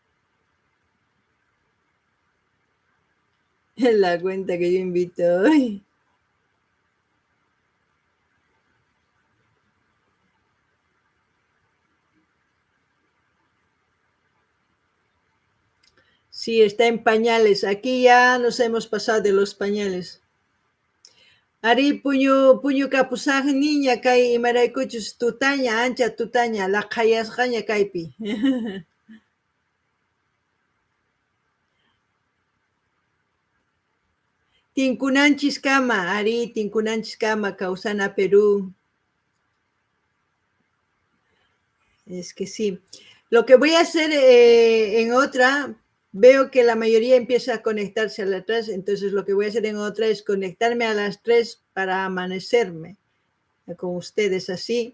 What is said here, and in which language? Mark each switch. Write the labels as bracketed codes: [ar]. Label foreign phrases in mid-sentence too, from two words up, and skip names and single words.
[es] La cuenta que yo invito hoy. Sí, está en pañales. Aquí ya nos hemos pasado de los pañales. [qu] Ari puñu kapusaq niña kay imaraykuchus tutaña ancha tutaña laqayasqaña kaypi. Tinkunanchis kama, Ari, tinkunanchis kama kawsana Perú. [es] Es que sí. Lo que voy a hacer en otra, veo que la mayoría empieza a conectarse a las 3, entonces lo que voy a hacer en otra es conectarme a las 3 para amanecerme con ustedes así.